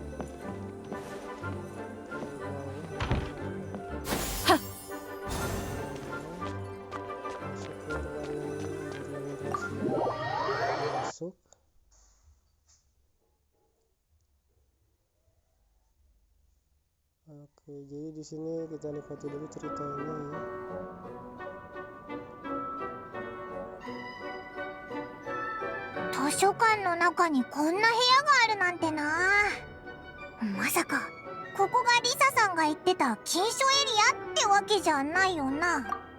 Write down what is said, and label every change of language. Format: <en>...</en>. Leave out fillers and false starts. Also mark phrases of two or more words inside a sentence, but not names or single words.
<id>Masuk ke ruangannya masuk. Oke, jadi di sini kita nikmati dulu ceritanya ya.</id> <ja>図書館の中にこんな部屋があるなんてな。まさかここがリサさんが言ってた禁書エリアってわけじゃないよな。</ja>